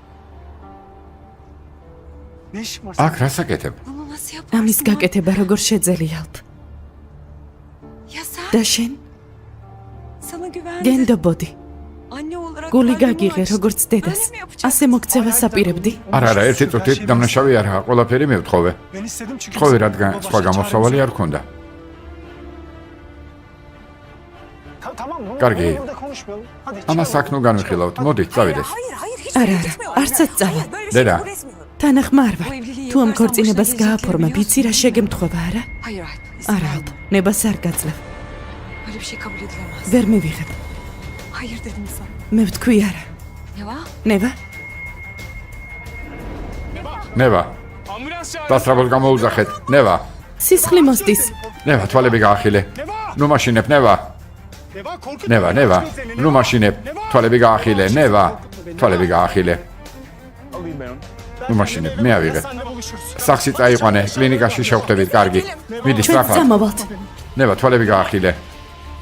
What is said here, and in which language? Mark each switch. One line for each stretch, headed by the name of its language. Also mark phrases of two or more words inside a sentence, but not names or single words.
Turkish: ne işin var?
Georgian: აქ რას აკეთებ?
Turkish: Bunu nasıl yaparsın?
Georgian: ამის გაკეთება როგორ შეძელი ალფ?
Turkish: Ya sen
Georgian: და შენ
Turkish: sana güvendim.
Georgian: გენდობოდი.
Turkish: Anne olarak
Georgian: გული
Turkish: kalbimi
Georgian: გაგიღე
Turkish: açtım.
Georgian: როგორც დედას.
Turkish: Öyle mi yapacaksın?
Georgian: ასე მოგცევას აპირებდი? არა, ერთი წუთით დამნაშავე არაა, ყველაფერი მევთხოვე.
Turkish: Ben istedim çünkü...
Georgian: თხოვე, რადგან სხვა გამოსავალი არ ქონდა.
Turkish: Tamam, bunu
Georgian: Კარგი.
Turkish: burada konuşmayalım. Hadi
Georgian: ამას აქ ნუ განვიხილავთ, მოდით, წავიდეს.
Turkish: Hayır hayır hiç
Georgian: Ara,
Turkish: öyle
Georgian: ara,
Turkish: gitmiyor. arsa Hayır,
Georgian: tsava.
Turkish: hayır, böyle bir şey
Georgian: Deda.
Turkish: kabul etmiyorum.
Georgian: თანახმა არ ვარ.
Turkish: Bu evliliği
Georgian: თუ ამ
Turkish: yaparsan
Georgian: ქორწინებას
Turkish: başına gelecekleri
Georgian: გააფორმა,
Turkish: biliyorsun.
Georgian: ვიცი რა შეგემთხვევა, არა?
Turkish: Hayır hayır. izin
Georgian: არა,
Turkish: verme.
Georgian: ალფ, ნებას არ გაძლევ.
Turkish: Böyle bir şey kabul edilemez.
Georgian: ვერ მივიღებ.
Turkish: Hayır dedim sana.
Georgian: მე ვთქვი არა.
Turkish: Ne var?
Georgian: ნევა, ნევა,
Turkish: Ambulans çağır.
Georgian: დასწრაბოდ გამოუძახეთ. ნევა, სისხლი მოსდის. ნევა, თვალები გაახილე. ნუ მაშინებ, ნევა.
Turkish: Neva, korkutma.
Georgian: ნევა, ნევა. ნუ მაშინებ. თვალები გაახილე, ნევა. თვალები გაახილე.
Turkish: Alayım ben onu.
Georgian: ნუ მაშინებ, მე ავიღე.
Turkish: Senle buluşuruz.
Georgian: სახში წაიყვანე, კლინიკაში შევხვდებით, კარგი. მიდი, ჩვენ სწრაფად. წამოვალთ. ნევა, თვალები გაახილე.